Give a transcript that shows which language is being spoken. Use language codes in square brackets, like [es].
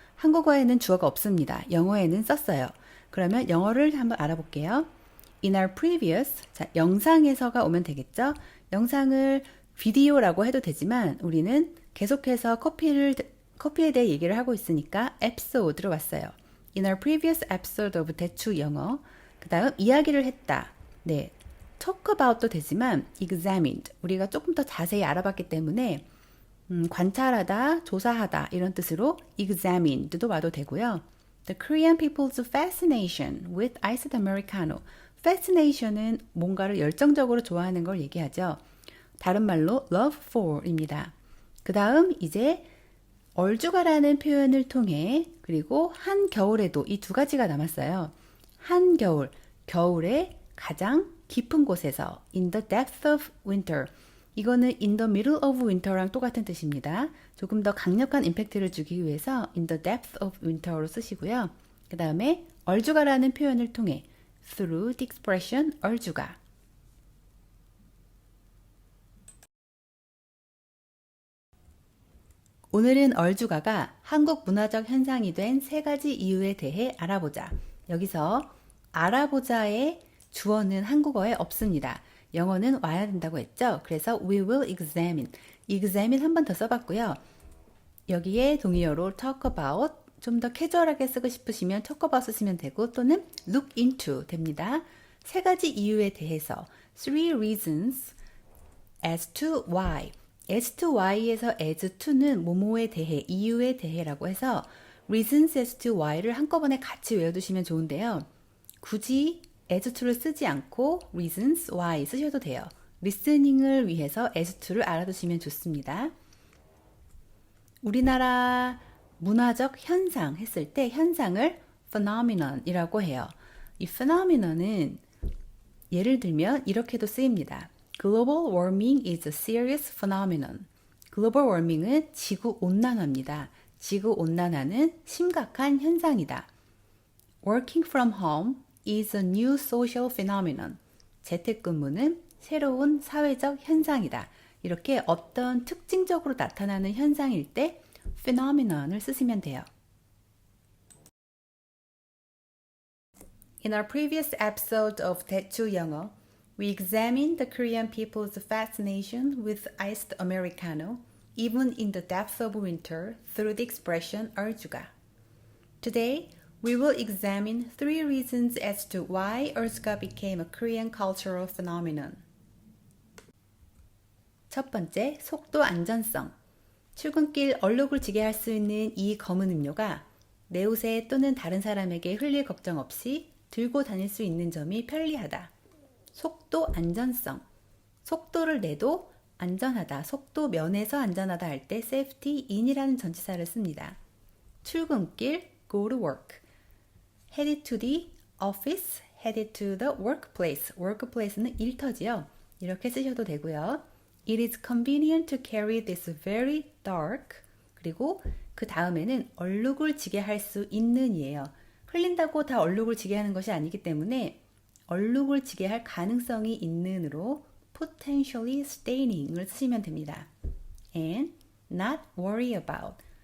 [ko] 한국어에는 주어가 없습니다. 영어에는 썼어요. 그러면 영어를 한번 알아볼게요. [en] In our previous, [ko] 자, 영상에서가 오면 되겠죠. 영상을 비디오라고 해도 되지만 우리는 계속해서 커피에 대해 얘기를 하고 있으니까 episode로 왔어요. [en] In our previous episode of [ko] 대추 영어. 그 다음 이야기를 했다. 네, talk about도 되지만 examined. 우리가 조금 더 자세히 알아봤기 때문에 관찰하다, 조사하다 이런 뜻으로 examined도 와도 되고요. [en] The Korean people's fascination with iced Americano. [ko] fascination은 뭔가를 열정적으로 좋아하는 걸 얘기하죠. 다른 말로 love for입니다. 그 다음 이제 얼죽아라는 표현을 통해 그리고 한겨울에도 이 두 가지가 남았어요. 한겨울, 겨울의 가장 깊은 곳에서 [en] in the depth of winter. [ko] 이거는 [en] in the middle of winter [ko] 랑 똑같은 뜻입니다. 조금 더 강력한 임팩트를 주기 위해서 in the depth of winter로 쓰시고요. 그 다음에 얼죽아라는 표현을 통해 [en] through the expression [ko] 얼죽아. 오늘은 얼죽아가 한국 문화적 현상이 된 세 가지 이유에 대해 알아보자. 여기서 알아보자의 주어는 한국어에 없습니다. 영어는 와야 된다고 했죠. [en] 그래서 we will examine. [ko] examine 한 번 더 써봤고요. 여기에 동의어로 talk about 좀 더 캐주얼하게 쓰고 싶으시면 talk about 쓰시면 되고 또는 look into 됩니다. 세 가지 이유에 대해서 [en] three reasons as to why. [ko] as to why에서 as to는 뭐뭐에 대해, 이유에 대해라고 해서 reasons as to why를 한꺼번에 같이 외워두시면 좋은데요. 굳이 as to를 쓰지 않고 reasons why 쓰셔도 돼요. 리스닝을 위해서 as to를 알아두시면 좋습니다. 우리나라 문화적 현상 했을 때 현상을 phenomenon이라고 해요. 이 phenomenon은 예를 들면 이렇게도 쓰입니다. [en] Global warming is a serious phenomenon. [ko] 글로벌 워밍은 지구 온난화입니다. 지구온난화는 심각한 현상이다. [en] Working from home is a new social phenomenon. [ko] 재택근무는 새로운 사회적 현상이다. 이렇게 어떤 특징적으로 나타나는 현상일 때 phenomenon을 쓰시면 돼요. [en] In our previous episode of [ko] 대추 영어, [en] we examined the Korean people's fascination with iced Americano, even in the depth of winter, through the expression 얼주가. Today, we will examine 3 reasons as to why 얼주가 became a Korean cultural phenomenon. [ko] 첫 번째, 속도 안전성. 출근길 얼룩을 지게 할 수 있는 이 검은 음료가 내 옷에 또는 다른 사람에게 흘릴 걱정 없이 들고 다닐 수 있는 점이 편리하다. 속도 안전성. 속도를 내도 안전하다. 속도 면에서 안전하다 할 때 safety in이라는 전치사를 씁니다. 출근길 [en] go to work. headed to the office, headed to the workplace. [ko] workplace는 일터지요. 이렇게 쓰셔도 되고요. [en] It is convenient to carry this very dark. [ko] 그리고 그 다음에는 얼룩을 지게 할 수 있는 이에요. 흘린다고 다 얼룩을 지게 하는 것이 아니기 때문에 얼룩을 지게 할 가능성이 있는으로 [en] potentially staining [ko] 을 쓰시면 됩니다. [en] And not worry about.